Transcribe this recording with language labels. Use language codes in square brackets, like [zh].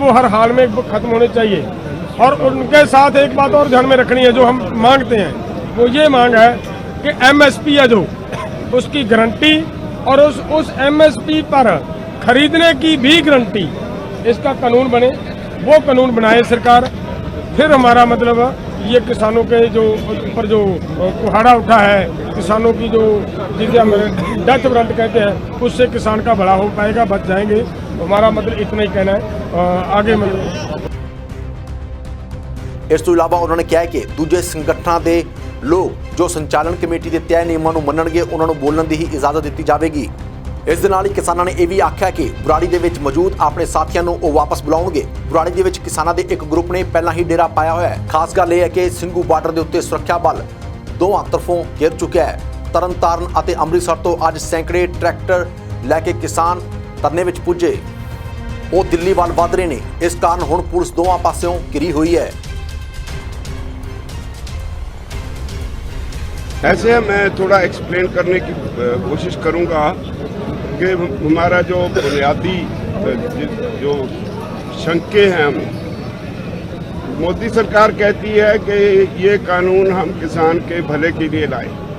[hi] वो हर हाल में खत्म होने चाहिए। और उनके साथ एक बात और ध्यान में रखनी है, जो हम मांगते हैं, वो ये मांग है कि एमएसपी है जो, उसकी गारंटी, और उस एमएसपी पर खरीदने की भी गारंटी, इसका कानून बने। वो कानून बनाए सरकार, फिर हमारा मतलब ये किसानों के जो ऊपर जो कुहाड़ा उठा है, किसानों की जो जिसे हम डेथ वारंट कहते हैं, उससे किसान का भला हो पाएगा, बच जाएंगे। हमारा मतलब इतना ही कहना है। आगे मतलब [pa] ਇਸ ਤੋਂ ਇਲਾਵਾ ਉਹਨਾਂ ਨੇ ਕਿਹਾ ਕਿ ਦੂਜੇ ਸੰਗਠਨਾਂ ਦੇ ਲੋਕ ਜੋ ਸੰਚਾਲਨ ਕਮੇਟੀ ਦੇ ਤੈਅ ਨਿਯਮਾਂ ਨੂੰ ਮੰਨਣਗੇ ਉਹਨਾਂ ਨੂੰ ਬੋਲਣ ਦੀ ਹੀ ਇਜਾਜ਼ਤ ਦਿੱਤੀ ਜਾਵੇਗੀ। ਇਸ ਦੇ ਨਾਲ ਹੀ ਕਿਸਾਨਾਂ ਨੇ ਇਹ ਵੀ ਆਖਿਆ ਕਿ ਬੁਰਾੜੀ ਦੇ ਵਿੱਚ ਮੌਜੂਦ ਆਪਣੇ ਸਾਥੀਆਂ ਨੂੰ ਉਹ ਵਾਪਸ ਬੁਲਾਉਣਗੇ। ਬੁਰਾੜੀ ਦੇ ਵਿੱਚ ਕਿਸਾਨਾਂ ਦੇ ਇੱਕ ਗਰੁੱਪ ਨੇ ਪਹਿਲਾਂ ਹੀ ਡੇਰਾ ਪਾਇਆ ਹੋਇਆ ਹੈ। ਖਾਸ ਗੱਲ ਇਹ ਹੈ ਕਿ ਸਿੰਘੂ ਬਾਰਡਰ ਦੇ ਉੱਤੇ ਸੁਰੱਖਿਆ ਬਲ ਦੋਵਾਂ ਤਰਫੋਂ ਘਿਰ ਚੁੱਕਿਆ ਹੈ। ਤਰਨਤਾਰਨ ਅਤੇ ਅੰਮ੍ਰਿਤਸਰ ਤੋਂ ਅੱਜ ਸੈਂਕੜੇ ਟਰੈਕਟਰ ਲੈ ਕੇ ਕਿਸਾਨ ਧਰਨੇ ਵਿੱਚ ਪੁੱਜੇ। ਉਹ ਦਿੱਲੀ ਵੱਲ ਵਧ ਰਹੇ ਨੇ। ਇਸ ਕਾਰਨ ਹੁਣ ਪੁਲਿਸ ਦੋਵਾਂ ਪਾਸਿਓਂ ਘਿਰੀ ਹੋਈ ਹੈ। [hi] ऐसे मैं थोड़ा एक्सप्लेन करने की कोशिश करूंगा कि हमारा जो बुनियादी जो शंके हैं, हम मोदी सरकार कहती है कि ये कानून हम किसान के भले के लिए लाए।